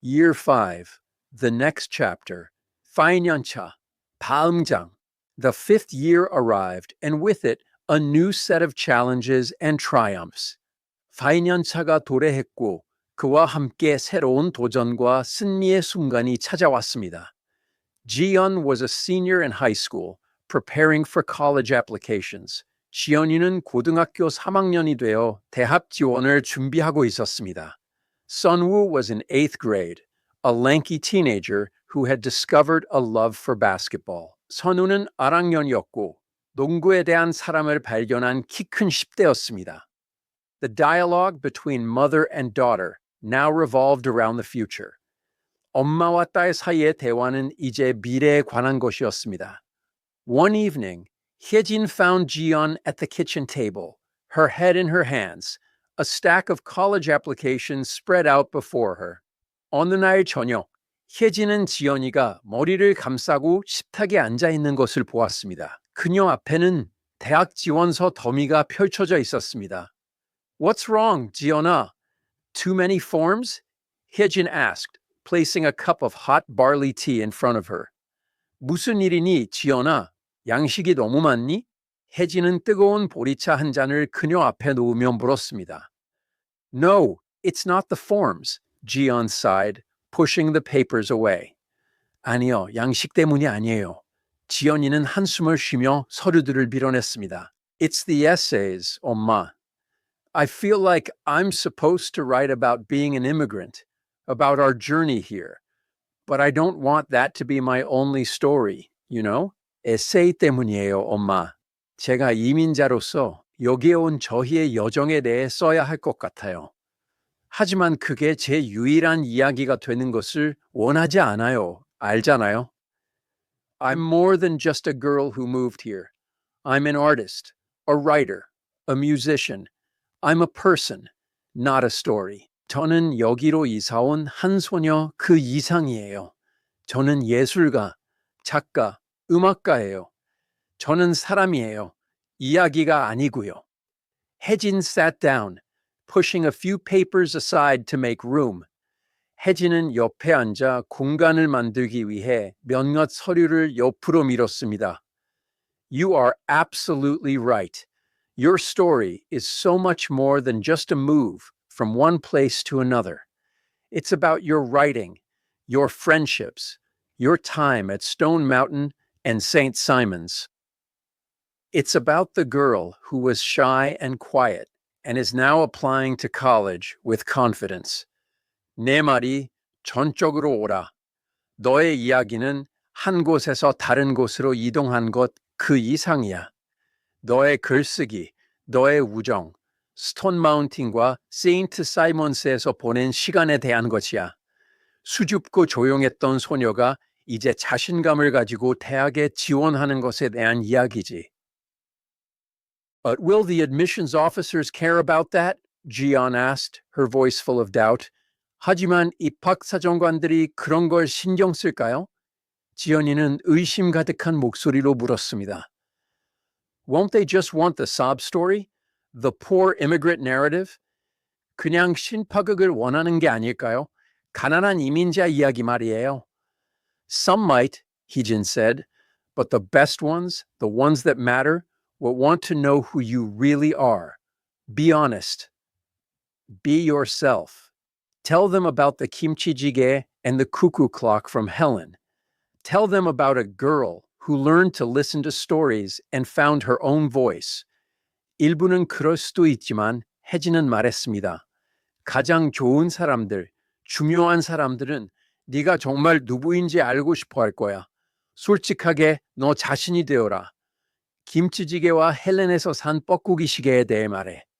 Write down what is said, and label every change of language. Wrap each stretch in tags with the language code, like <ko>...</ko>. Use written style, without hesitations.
<en>Year 5, the next chapter,</en> <ko>4년차, 다음 장.</ko> <en>The fifth year arrived, and with it, a new set of challenges and triumphs.</en> <ko>4년차가 도래했고, 그와 함께 새로운 도전과 승리의 순간이 찾아왔습니다.</ko> <en>Jiyeon was a senior in high school, preparing for college applications.</en> <ko>지연이는 고등학교 3학년이 되어 대학 지원을 준비하고 있었습니다.</ko> <en>Sunwoo was in 8th grade, a lanky teenager who had discovered a love for basketball.</en> <ko>선우는 1학년이었고 농구에 대한 사랑을 발견한 키 큰 10대였습니다.</ko> <en>The dialogue between mother and daughter now revolved around the future.</en> <ko>엄마와 딸 사이의 대화는 이제 미래에 관한 것이었습니다.</ko> <en>One evening, Hyejin found Jiyeon at the kitchen table, her head in her hands, a stack of college applications spread out before her.</en> <ko>어느 날 저녁, 혜진은 지연이가 머리를 감싸고 식탁에 앉아 있는 것을 보았습니다. 그녀 앞에는 대학 지원서 더미가 펼쳐져 있었습니다.</ko> <en>What's wrong, 지연아? Too many forms? 혜진 asked, placing a cup of hot barley tea in front of her.</en> <ko>무슨 일이니, 지연아? 양식이 너무 많니? 혜진은 뜨거운 보리차 한 잔을 그녀 앞에 놓으며 물었습니다.</ko> <en>No, it's not the forms, Jiyeon sighed, pushing the papers away.</en> <ko>아니요, 양식 때문이 아니에요. 지연이는 한숨을 쉬며 서류들을 밀어냈습니다.</ko> <en>It's the essays, 엄마. I feel like I'm supposed to write about being an immigrant, about our journey here. But I don't want that to be my only story, you know?</en> <ko>에세이 때문이에요, 엄마. 제가 이민자로서 여기에 온 저희의 여정에 대해 써야 할 것 같아요. 하지만 그게 제 유일한 이야기가 되는 것을 원하지 않아요. 알잖아요?</ko> <en>I'm more than just a girl who moved here. I'm an artist, a writer, a musician. I'm a person, not a story.</en> <ko>저는 여기로 이사 온 한 소녀 그 이상이에요. 저는 예술가, 작가, 음악가예요. 저는 사람이에요. 이야기가 아니고요. 혜진 sat down, pushing a few papers aside to make room. 혜진은 옆에 앉아 공간을 만들기 위해 몇몇 서류를 옆으로 밀었습니다.</ko> <en>You are absolutely right. Your story is so much more than just a move from one place to another. It's about your writing, your friendships, your time at Stone Mountain and St. Simon's. It's about the girl who was shy and quiet and is now applying to college with confidence.</en> <ko>내 말이 전적으로 오라. 너의 이야기는 한 곳에서 다른 곳으로 이동한 것 그 이상이야. 너의 글쓰기, 너의 우정, 스톤 마운틴과 세인트 사이먼스에서 보낸 시간에 대한 것이야. 수줍고 조용했던 소녀가 이제 자신감을 가지고 대학에 지원하는 것에 대한 이야기지.</ko> <en>But will the admissions officers care about that? Jiyeon asked, her voice full of doubt.</en> <ko>하지만 입학사정관들이 그런 걸 신경 쓸까요? 지연이는 의심 가득한 목소리로 물었습니다.</ko> <en>Won't they just want the sob story? The poor immigrant narrative?</en> <ko>그냥 신파극을 원하는 게 아닐까요? 가난한 이민자 이야기 말이에요.</ko> <en>Some might, Heejin said, but the best ones, the ones that matter, will want to know who you really are. Be honest. Be yourself. Tell them about the kimchi jjigae and the cuckoo clock from Helen. Tell them about a girl who learned to listen to stories and found her own voice.</en> <ko>일부는 그럴 수도 있지만 혜진은 말했습니다. 가장 좋은 사람들, 중요한 사람들은 네가 정말 누구인지 알고 싶어 할 거야. 솔직하게 너 자신이 되어라. 김치찌개와 헬렌에서 산 뻐꾸기 시계에 대해 말해.</ko>